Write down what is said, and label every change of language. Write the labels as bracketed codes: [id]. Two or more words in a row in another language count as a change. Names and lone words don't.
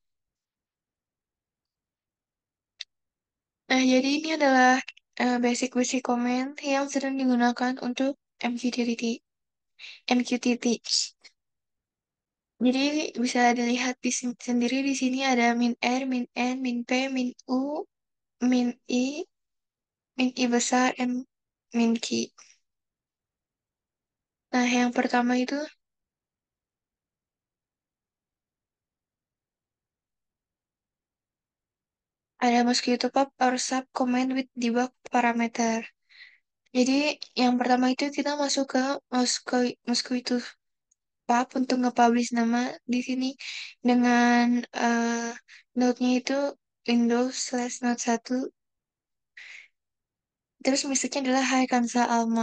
[id] Nah, jadi ini adalah [en] basic-basic comment [id] yang sering digunakan untuk MQTT. MQTT. Jadi bisa dilihat sendiri di sini ada min R, min N, min P, min U, min I besar, dan min Q. Nah, yang pertama itu ada [en] mosquito pub or sub comment with debug parameter. [id] Jadi yang pertama itu kita masuk ke mosquito pub untuk nge-publish nama di sini dengan node-nya itu Windows/Note 1. Terus message-nya adalah Hai Kansa Alma.